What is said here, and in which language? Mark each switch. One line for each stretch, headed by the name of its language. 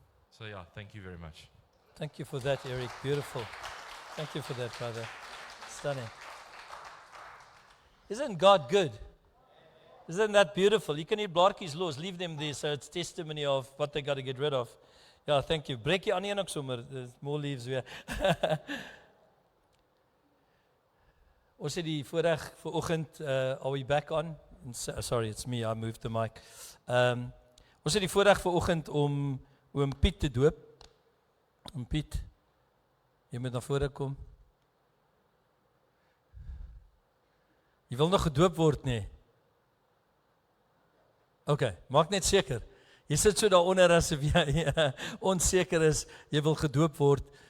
English: So yeah, thank you very much. Thank you for that, Eric. Beautiful. Thank you for that, brother. Stunning. Isn't God good? Isn't that beautiful? You can eat blaartjies los, leave them there, so it's testimony of what they got to get rid of. Ja, thank you.
Afrikaans: Breek jy aan een ook sommer,
English: there's more leaves
Afrikaans: weer. Ons het die voorreg vir oggend,
English: are we back on? Sorry, it's me, I moved the mic.
Afrikaans: Ons het die voorreg vir oggend om oom Piet te doop. Oom Piet, jy moet na vore kom. Jy wil nog gedoop word, nee? Okay, maak net seker. Jy sit so daaronder asof jy onseker is, jy wil gedoop word.